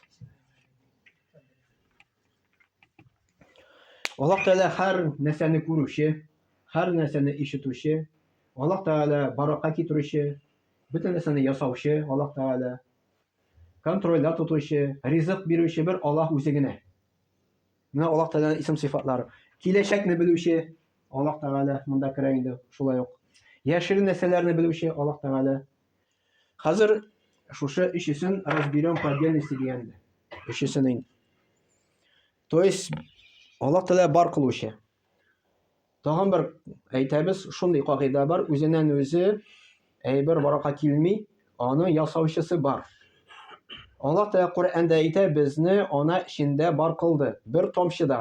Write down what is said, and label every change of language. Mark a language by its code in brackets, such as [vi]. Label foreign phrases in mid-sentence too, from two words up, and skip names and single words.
[tt] Аллаһ Тәгалә һәр нәрсәне күрүче, һәр нәрсәне ишетүче, Аллаһ Тәгалә баракка китерүче, бүтән нәрсәне ясаучы, Аллаһ Тәгалә контрольдә тотучы, ризык бирүче бер Аллаһ үзе генә. Менә Аллаһ Тәгаләнең исем сыйфатлары. Киләчәкне белүче Аллаһ Тәгалә монда керә инде, шулай ук. Яшерен нәрсәләрне белүче Аллаһ Тәгалә. Хәзер шушы өчесен [ru] разберем по отдельности [tt] дигәндә. Өчесен. [ru] То есть [tt] Аллаһ Тәгалә бар кылучы. Тагын бер әйтәбез, шундый кагыйдә бар, үзеннән үзе әйбер баракка килми, аны ясаучысы бар. Аллаһ Тәгалә Куръанда әйтә, безне ана эчендә бар кылды, бер тамчыдан.